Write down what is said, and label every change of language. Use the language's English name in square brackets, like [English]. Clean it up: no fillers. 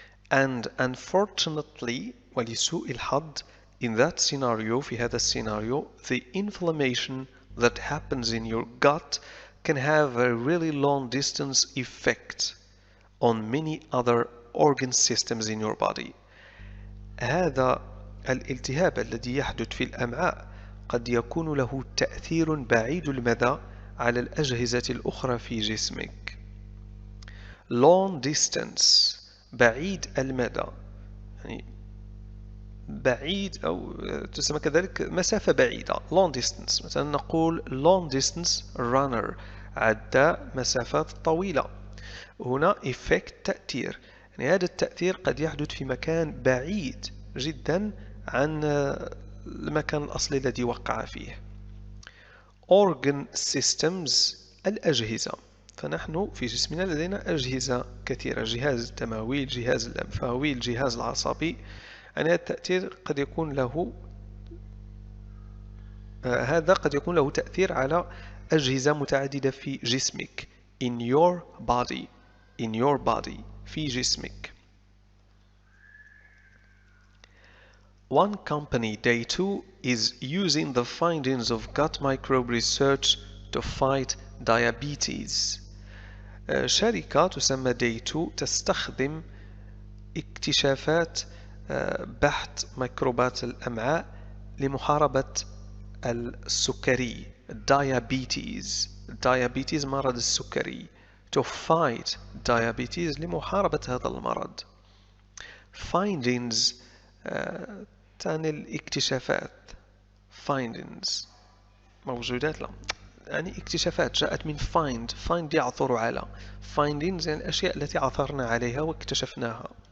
[English] and unfortunately [Arabic] ولسوء الحظ [English] in that scenario [Arabic] في هذا السيناريو [English] the inflammation that happens in your gut can have a really long distance effect on many other organ systems in your body. [Arabic] هذا الالتهاب الذي يحدث في الأمعاء قد يكون له تأثير بعيد المدى على الأجهزة الأخرى في جسمك. [English] long distance [Arabic] بعيد المدى يعني بعيد أو تسمى كذلك مسافة بعيدة long distance. مثلا نقول [English] long distance runner [Arabic] عداء مسافات طويلة. هنا effect تأثير يعني هذا التأثير قد يحدث في مكان بعيد جدا عن المكان الأصلي الذي وقع فيه. [English] organ systems [Arabic] الأجهزة فنحن في جسمنا لدينا أجهزة كثيرة جهاز الدموي الجهاز الأنفاوي الجهاز العصبي يعني هذا التأثير قد يكون له هذا قد يكون له تأثير على أجهزة متعددة في جسمك. [English] in your body in your body [Arabic] في جسمك. [English] One company, Day 2, is using the findings of gut microbe research to fight diabetes. [Arabic] شركة تسمى Day 2 تستخدم اكتشافات بحث ميكروبات الأمعاء لمحاربة السكري diabetes مرض السكري. [English] to fight diabetes [Arabic] لمحاربة هذا المرض. findings تعني الاكتشافات. findings موجودات لا يعني اكتشافات جاءت من find يعثر على findings يعني الأشياء التي عثرنا عليها واكتشفناها.